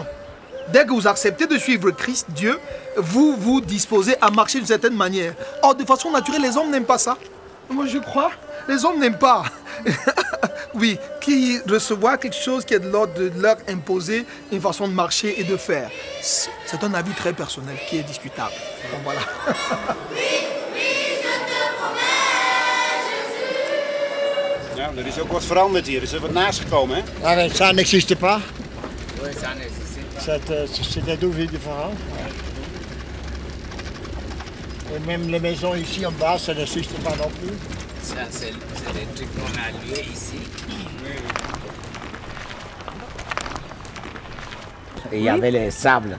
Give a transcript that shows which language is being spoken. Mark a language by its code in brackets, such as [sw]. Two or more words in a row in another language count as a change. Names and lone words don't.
[fr] Dès que vous acceptez de suivre Christ, Dieu, vous vous disposez à marcher d'une certaine manière. Or, de façon naturelle, les hommes n'aiment pas ça. Moi, je crois, les hommes n'aiment pas. Oui, qui recevoir quelque chose qui est de l'ordre de leur imposer une façon de marcher et de faire. C'est un avis très personnel qui est discutable. Donc voilà. [nl] Ja, er is ook wat veranderd hier. Er is er wat naast gekomen, hè? [fr] Ah, mais ça n'existe pas. Oui, ça n'existe pas. C'était d'où différent. Et même les maisons ici en bas, ça n'existe pas non plus. Ça, c'est des trucs qu'on a loués ici. Il y avait les sables.